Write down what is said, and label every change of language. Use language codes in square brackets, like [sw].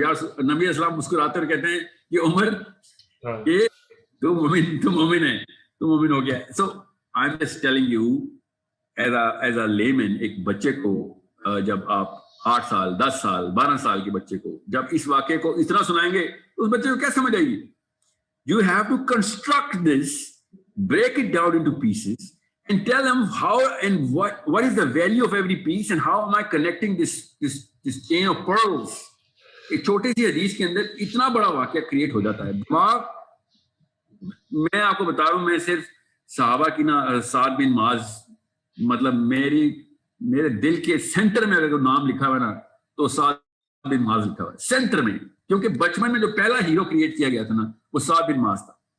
[hi] यार नबी इस्लाम मुस्कुराते हुए कहते हैं कि उमर ये तू मोमिन है, तू मोमिन हो गया। [en] so I am just telling you as a layman, [hi] एक बच्चे को जब आप 8 साल 10 साल 12 साल के बच्चे को जब इस वाक्य को इतना सुनाएंगे तो उस बच्चे को क्या समझ आएगी? [en] You have to construct this, break it down into pieces, and tell them how and what is the value of every piece and how am I connecting this chain of pearls. [hi] एक छोटी सी हदीस के अंदर इतना बड़ा वाक्य create हो जाता है। दिमाग, मैं आपको बता रहा हूँ, मैं सिर्फ सहाबा की ना साद बिन माज, मतलब मेरे दिल के सेंटर में अगर नाम लिखा हुआ ना तो साद बिन माज लिखा हुआ है सेंटर में, क्योंकि बचपन में जो पहला हीरो क्रिएट किया गया था ना वो साद बिन माज था।